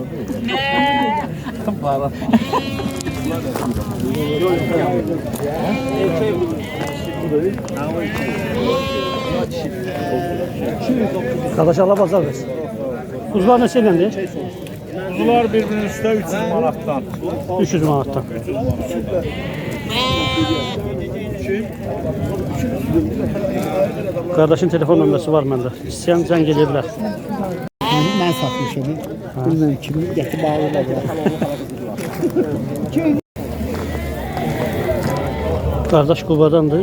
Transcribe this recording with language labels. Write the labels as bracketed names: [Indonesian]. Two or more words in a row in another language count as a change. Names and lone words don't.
[Turkish] Kardeş Allah bazar versin. Kuzular ne şeylendi? Kuzular birbirinin üstüne 300 manattan. 300 manattan. Kardeşin telefon numarası var bende. [Azerbaijani] İsteyen zəng eləyə bilər. Mən satmışım. Bilmem kimi gətirib bağlılar. Kardeş Qubadandır.